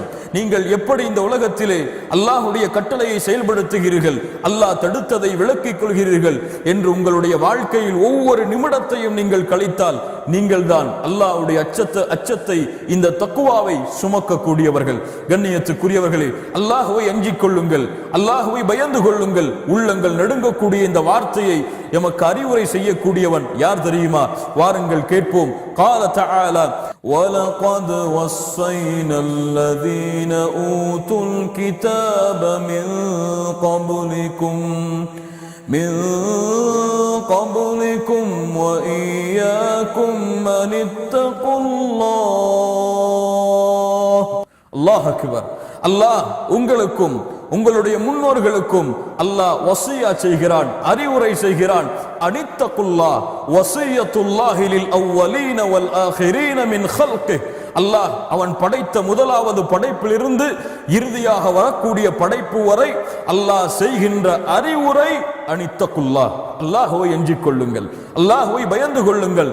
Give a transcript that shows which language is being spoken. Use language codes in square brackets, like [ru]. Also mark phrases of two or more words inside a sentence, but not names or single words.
[ta] நீங்கள் எப்படி இந்த உலகத்திலே அல்லாஹ்வுடைய கட்டளையை செயல்படுத்துகிறீர்கள், அல்லாஹ் தடுத்ததை விலக்கிக் கொள்கிறீர்கள் என்று உங்களுடைய வாழ்க்கையில் ஒவ்வொரு நிமிடத்தையும் நீங்கள் கழித்தால் நீங்கள் தான் அல்லாஹ்வுடைய அச்சத்தை, இந்த தக்வாவை சுமக்கக்கூடியவர்கள். கண்ணியத்துக்குரியவர்களே, அல்லாஹ்வை அஞ்சிக் கொள்ளுங்கள், அல்லாஹ்வை பயந்து கொள்ளுங்கள். உள்ளங்கள் நடுங்கக்கூடிய இந்த வார்த்தையை எமக்கு அறிவுரை செய்யக்கூடியவன் யார் தெரியுமா? வாருங்கள் கேட்போம். [ar] قال تعالى وَلَقَدْ وَصَّيْنَا الَّذِينَ أُوتُوا الْكِتَابَ مِنْ قَبْلِكُمْ وَإِيَّاكُمْ أَنِ اتَّقُوا اللَّهَ. الله أكبر. [ta] அல்லாஹ் உங்களுக்கும் உங்களுடைய முன்னோர்களுக்கும் அல்லாஹ் வசியா செய்கிறான், அறிவுரை செய்கிறான். [ar] أن اتقوا الله وصية الله للأولين والآخرين من خلقه. [ta] அல்லாஹ் அவன் படைத்த முதலாவது படைப்பிலிருந்து இறுதியாக வரக்கூடிய படைப்பு வரை அல்லாஹ் செய்கின்ற அறிவுரை அனித்தகுல்லாஹ், அல்லாஹ்வை அஞ்சிக் கொள்ளுங்கள், அல்லாஹ்வை பயந்து கொள்ளுங்கள்.